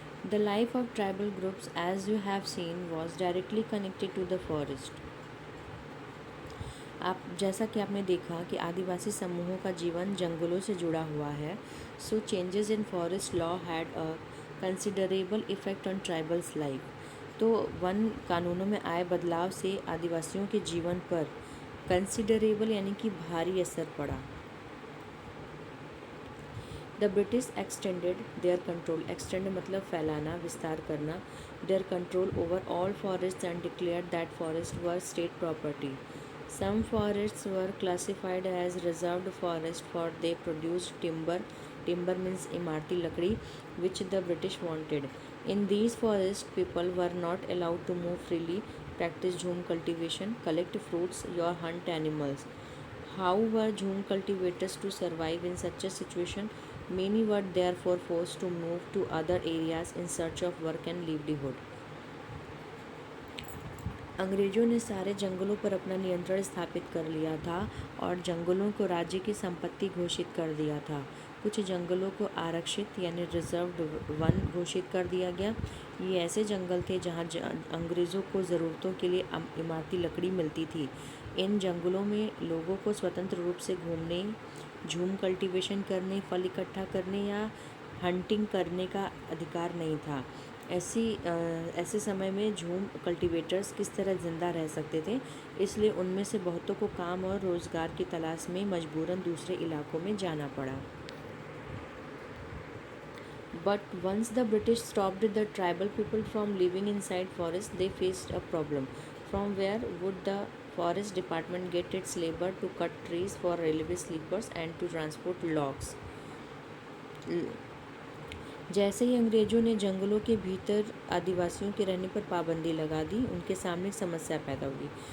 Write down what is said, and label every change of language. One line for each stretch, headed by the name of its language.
English: The life of tribal groups, as you have seen, was directly connected to the forest.
Hindi: आप जैसा कि आपने देखा कि आदिवासी समूहों का जीवन जंगलों से जुड़ा हुआ है.
English: So changes in forest law had a considerable effect on tribals life.
Hindi: तो वन कानूनों में आए बदलाव से आदिवासियों के जीवन पर कंसिडरेबल यानी कि भारी असर पड़ा.
English: The British extended their control.
Hindi: Extend मतलब फैलाना, विस्तार करना.
English: Their control over all forest and declare that forest were state property. Some forests were classified as reserved forest for they produced timber. Timber means
Hindi: इमारती लकड़ी,
English: Which the British wanted. In these forest people were not allowed to move freely, practice jhum cultivation, collect fruits, or hunt animals. How were jhum cultivators to survive in such a situation? Many were therefore forced to move to other areas in search of work and livelihood.
Hindi: अंग्रेज़ों ने सारे जंगलों पर अपना नियंत्रण स्थापित कर लिया था और जंगलों को राज्य की संपत्ति घोषित कर दिया था. कुछ जंगलों को आरक्षित यानी रिजर्व्ड वन घोषित कर दिया गया. ये ऐसे जंगल थे जहाँ अंग्रेज़ों को ज़रूरतों के लिए इमारती लकड़ी मिलती थी. इन जंगलों में लोगों को स्वतंत्र रूप से घूमने, झूम कल्टीवेशन करने, फल इकट्ठा करने या हंटिंग करने का अधिकार नहीं था. ऐसे समय में झूम कल्टीवेटर्स किस तरह ज़िंदा रह सकते थे, इसलिए उनमें से बहुतों को काम और रोज़गार की तलाश में मजबूरन दूसरे इलाकों में जाना पड़ा.
English: But once the British stopped the tribal people from living inside forests, they faced a problem. From where would the forest department get its labor to cut trees for railway sleepers and to transport logs?
Hindi: जैसे ही अंग्रेज़ों ने जंगलों के भीतर आदिवासियों के रहने पर पाबंदी लगा दी, उनके सामने एक समस्या पैदा हुई.